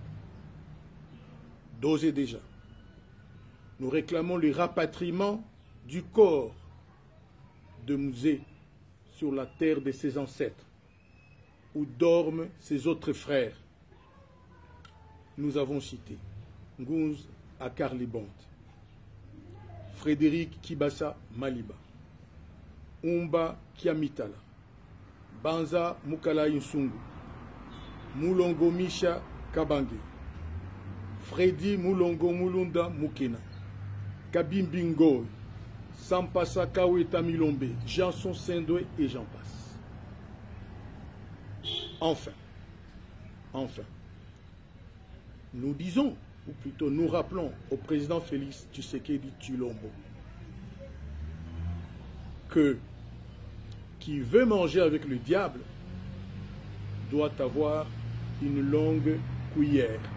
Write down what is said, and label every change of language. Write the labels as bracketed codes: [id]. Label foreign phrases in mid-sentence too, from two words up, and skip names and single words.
[fr] D'ores et déjà, nous réclamons le rapatriement du corps de Mouzé sur la terre de ses ancêtres, où dorment ses autres frères. Nous avons cité Ngouz Akarlibont, Frédéric Kibasa Maliba, Umba Kiamitala, Banza Mukala Insungu, Moulongo Misha Kabange, Freddy Mulongo Mulunda Mukena, Kabimbingo, Sampasa Kaweta Milombe, Janson Sendoué et j'en passe. Enfin, nous disons, ou plutôt nous rappelons au président Félix Tshisekedi Tshilombo que qui veut manger avec le diable doit avoir une longue cuillère.